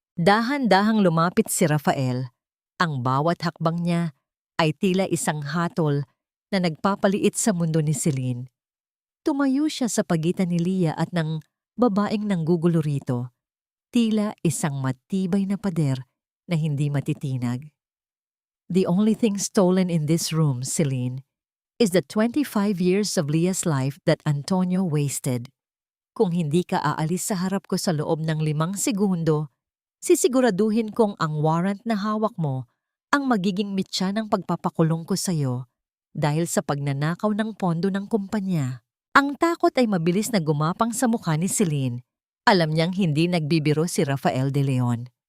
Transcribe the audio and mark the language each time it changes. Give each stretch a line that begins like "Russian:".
Filipino: Dahan-dahang lumapit si Rafael. Ang bawat hakbang niya ay tila isang hatol na nagpapaliit sa mundo ni Celine. Tumayo siya sa pagitan ni Leah at ng babaeng nanggugulo rito, tila isang matibay na pader na hindi matitinag.
English: The only thing stolen in this room, Celine, is the 25 years of Leah's life that Antonio wasted.
Filipino: Kung hindi ka aalis sa harap ko sa loob ng 5 segundo, sisiguraduhin kong ang warrant na hawak mo ang magiging mitya ng pagpapakulong ko sa'yo dahil sa pagnanakaw ng pondo ng kumpanya. Ang takot ay mabilis na gumapang sa mukha ni Celine. Alam niyang hindi nagbibiro si Rafael de Leon.